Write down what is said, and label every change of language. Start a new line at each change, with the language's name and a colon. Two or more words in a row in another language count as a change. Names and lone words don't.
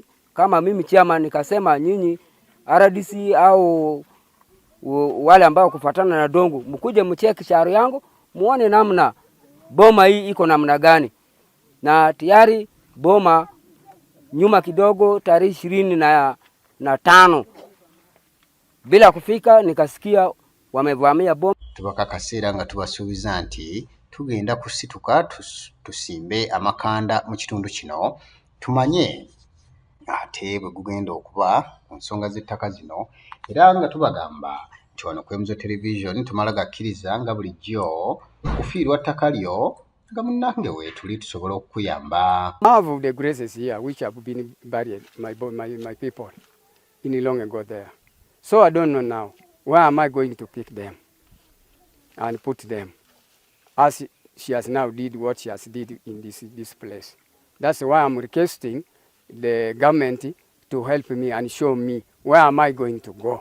Swahili: Kama mimi chama nikasema nyinyi RDC au wale ambao kufuatana na Dongo, mkuje mcheki shari yangu muone namna boma hii iko namna gani. Na tayari boma nyuma kidogo tarehe 25 bila kufika nikasikia wamevamia boma.
Ganda: Tubaka kaseera nga tubasuubiza nti tugenda kusituka tusimbe amakanda mu kitundu kino tumanye ate bwe gugenda okuba ku nsonga z'ettaka zino, era nga tubagamba nti wano ku Mzone Television tumala gakkiriza nga bulijjo kufiirwa ttaka lyo nga munnange weetuli tusobola okukuyamba.
English: Half of the graces here which have been buried, my people in long ago there. So I don't know now, where am I going to pick them and put them, as she has now did what she has did in this place. That's why I'm requesting the government to help me and show me where am I going to go.